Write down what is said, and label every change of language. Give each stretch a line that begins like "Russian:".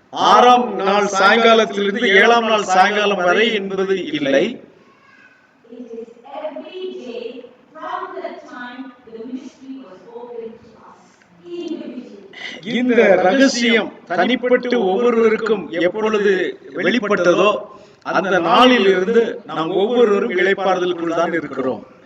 Tamil: ஆறாம் நாள் சாயங்காலத்திலிருந்து ஏழாம் நாள் சாயங்காலம் வரை என்பது இல்லை.
English: It is every day from the time the mystery was opened to us individually.
Tamil: இந்த ரகசியம் தனிப்பட்டு ஒவ்வொருவருக்கும் எப்பொழுது வெளிப்பட்டதோ அந்த நாளில் இருந்து நாம் ஒவ்வொருவரும் இளைப்பாறுதலுக்குள் தான் இருக்கிறோம்.